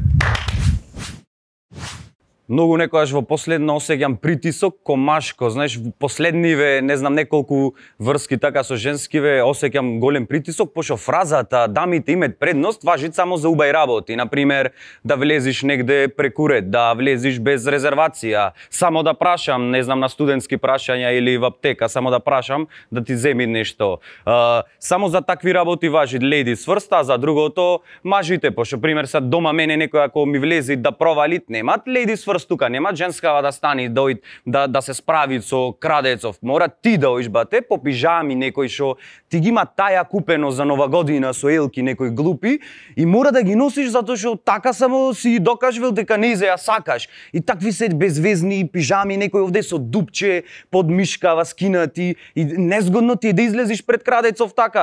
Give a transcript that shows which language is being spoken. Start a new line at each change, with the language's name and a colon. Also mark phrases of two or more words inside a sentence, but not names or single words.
Macedonian: Многу некогаш во последно осеќам притисок комашко, знаеш, во последниве, не знам, неколку врски така со женскиве осеќам голем притисок, пошто фразата дамите имаат предност важи само за убави работи, на пример да влезиш негде преку ред, да влезиш без резервација, само да прашам, не знам, на студентски прашања или во аптека, само да прашам да ти земи нешто. Само за такви работи важи
English: ladies first,
Macedonian: а за другото мажите, пошто пример се дома мене некој ако ми влези да провалит, немат
English: ladies first
Macedonian: тука, нема женскава да стани да се справи со крадецов. Мора ти да оиш бате по пижами некој што ти ги има таја купено за нова година со елки некој глупи и мора да ги носиш затоа што така само си докажувал дека не ја сакаш. И такви се безвезни пижами, некој овде со дупче под мишкава скинати и незгодно ти е да излезиш пред крадецов така.